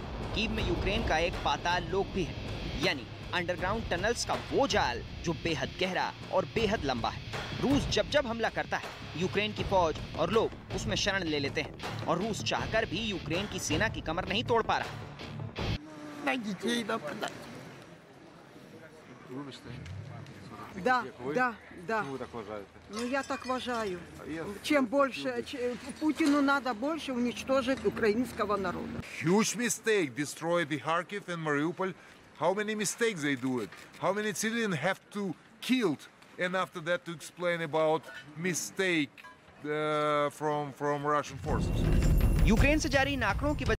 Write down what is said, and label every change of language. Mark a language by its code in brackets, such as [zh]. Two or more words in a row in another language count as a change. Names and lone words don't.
[hi] कीव में यूक्रेन का एक पाताल लोक भी है, यानी [en] underground tunnels [hi] का वो जाल जो बेहद गहरा और बेहद लंबा है। रूस जब जब हमला करता है, यूक्रेन की फौज और लोग उसमें शरण ले लेते हैं और रूस चाहकर भी यूक्रेन की सेना की कमर नहीं तोड़ पा रहा। [ru] Да. [uk] Ну, я так вважаю. [ru] Чем больше, Путину надо больше уничтожить украинского народа. [en] Huge mistake, destroy the Kharkiv and Mariupol. How many mistakes they do it? How many civilians have to killed? And after that to explain about mistake from Russian forces. [hi] यूक्रेन से जारी इन आंकड़ों की